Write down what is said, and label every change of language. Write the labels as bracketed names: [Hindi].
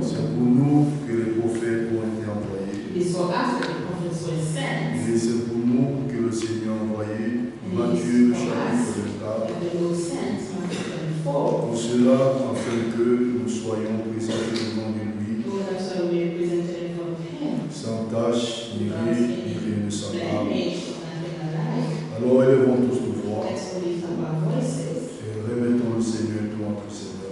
[French] C'est pour nous que les prophètes ont été envoyés. [English] It is for us that the prophets were sent. [French] Et c'est pour nous que le Seigneur a envoyé Matthieu chapitre 24. [English] And they were sent, Matthew 24. [French] Pour cela, afin que nous soyons présentés devant lui, [English] Lord, that's why we are presented in front of Him. [French] sans tache, ni rien de semblable. [English] Blemish or nothing alike. [French] Alors élevons tous nos voix [English] Let's lift up our voices [French] et remettons le Seigneur tout entre ses mains.